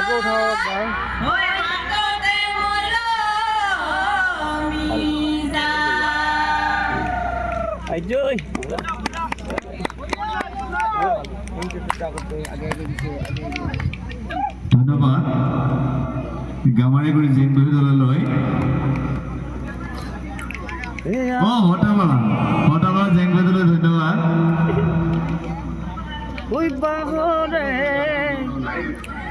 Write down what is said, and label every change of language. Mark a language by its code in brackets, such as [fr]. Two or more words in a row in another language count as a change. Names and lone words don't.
[tl] hawak ba? Ay, Joy! [as] ধন্যবাদ গামাৰিগুৰি জেং বিহু দললৈ হটাবালা জেং বিহু দললৈ ধন্যবাদ [tl] Uy, bago rin!